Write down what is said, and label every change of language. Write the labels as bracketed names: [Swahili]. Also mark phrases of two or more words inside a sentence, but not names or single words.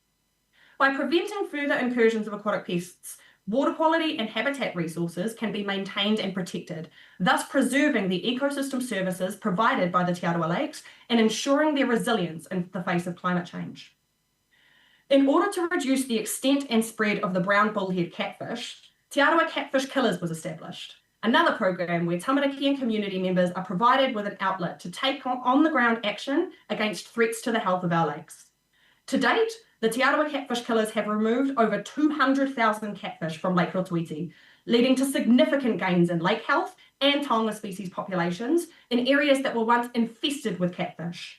[English] By preventing further incursions of aquatic pests, water quality and habitat resources can be maintained and protected, thus preserving the ecosystem services provided by the Te Aroha Lakes and ensuring their resilience in the face of climate change. In order to reduce the extent and spread of the brown bullhead catfish, Te Aroha Catfish Killers was established, another program where tamariki and community members are provided with an outlet to take on-the-ground action against threats to the health of our lakes. To date, the Te Aroha Catfish Killers have removed over 200,000 catfish from Lake Rotoiti, leading to significant gains in lake health and taonga species populations in areas that were once infested with catfish.